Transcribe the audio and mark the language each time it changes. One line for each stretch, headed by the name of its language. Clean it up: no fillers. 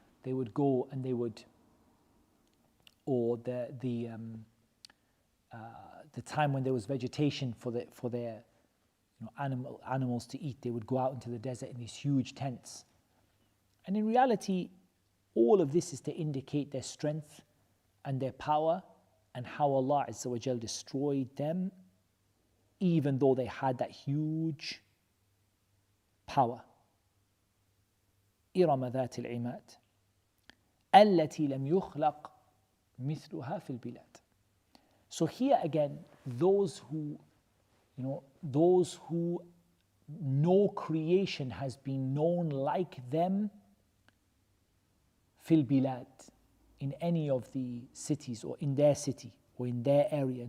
English: They would go and they would, or the time when there was vegetation for their animals to eat, they would go out into the desert in these huge tents. And in reality, all of this is to indicate their strength and their power, and how Allah Azza wa Jal destroyed them, even though they had that huge power.
Arabic: إرم ذات العماد التي لم يخلق مثلها في البلاد.
English: So here again, those who no creation has been known like them
Arabic: في البلاد,
English: in any of the cities or in their city or in their area.